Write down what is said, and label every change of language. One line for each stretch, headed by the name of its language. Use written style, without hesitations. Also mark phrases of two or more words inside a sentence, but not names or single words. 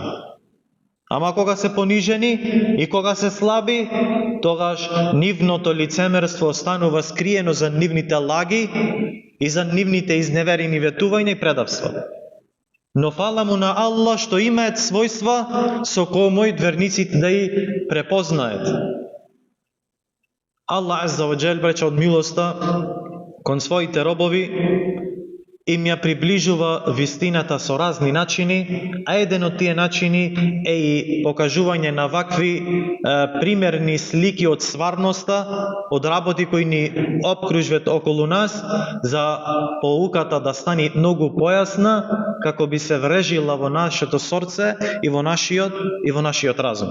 Macedonian: Ама кога се понижени и кога се слаби, тогаш нивното лицемерство станува скриено за нивните лаги и за нивните изневерени ветувања и предавства. Но фала му на Аллах што имаат својства со кои верниците да и препознаат. Аллах
Arabic: عز وجل,
Macedonian: брече, од милоста кон своите робови им ја приближува вистината со разни начини, а еден од тие начини е и покажување на вакви примерни слики од стварноста, од работи кои ни обкружват околу нас, за поуката да стане многу појасна, како би се врежила во нашето срце и во нашиот разум.